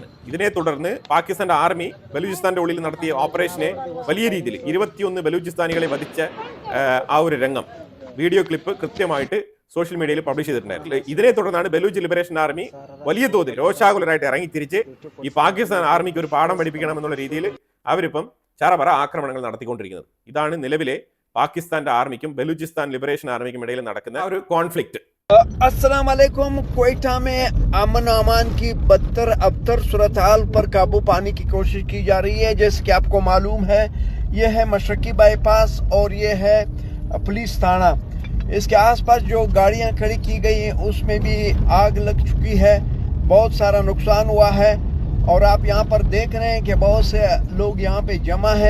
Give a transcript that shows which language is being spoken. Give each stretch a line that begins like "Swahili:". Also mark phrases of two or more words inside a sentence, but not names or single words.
Malayalam: ഇതിനെ തുടർന്ന് പാകിസ്ഥാന്റെ ആർമി ബലൂചിസ്ഥാന്റെ ഉള്ളിൽ നടത്തിയ ഓപ്പറേഷനെ വലിയ രീതിയിൽ 21 ബലൂചിസ്ഥാനികളെ വധിച്ച ആ ഒരു രംഗം വീഡിയോ ക്ലിപ്പ് കൃത്യമായിട്ട് സോഷ്യൽ മീഡിയയിൽ പബ്ലിഷ് ചെയ്തിട്ടുണ്ടായിരുന്നു. ഇതിനെ തുടർന്നാണ് ബലൂച്ച് ലിബറേഷൻ ആർമി വലിയ തോതിൽ രോഷാകുലരായിട്ട് ഇറങ്ങി തിരിച്ച് ഈ പാകിസ്ഥാൻ ആർമിക്ക് ഒരു പാഠം പഠിപ്പിക്കണമെന്നുള്ള രീതിയിൽ അവരിപ്പം ചറപറ ആക്രമണങ്ങൾ നടത്തിക്കൊണ്ടിരിക്കുന്നത്. ഇതാണ് നിലവിലെ പാകിസ്ഥാന്റെ ആർമിക്കും ബലൂചിസ്ഥാൻ ലിബറേഷൻ ആർമിക്കും ഇടയിൽ നടക്കുന്ന ഒരു കോൺഫ്ലിക്റ്റ്.
Arabic: السلام عليكم.
Urdu: کوئٹہ میں امن امان کی بدتر ابتر صورت حال پر قابو پانے کی کوشش کی جا رہی ہے. جیسے کہ آپ کو معلوم ہے، یہ ہے مشرقی بائی پاس اور یہ ہے پولیس تھانہ. اس کے آس پاس جو گاڑیاں کھڑی کی گئی ہیں اس میں بھی آگ لگ چکی ہے، بہت سارا نقصان ہوا ہے اور آپ یہاں پر دیکھ رہے ہیں کہ بہت سے لوگ یہاں پہ جمع ہیں.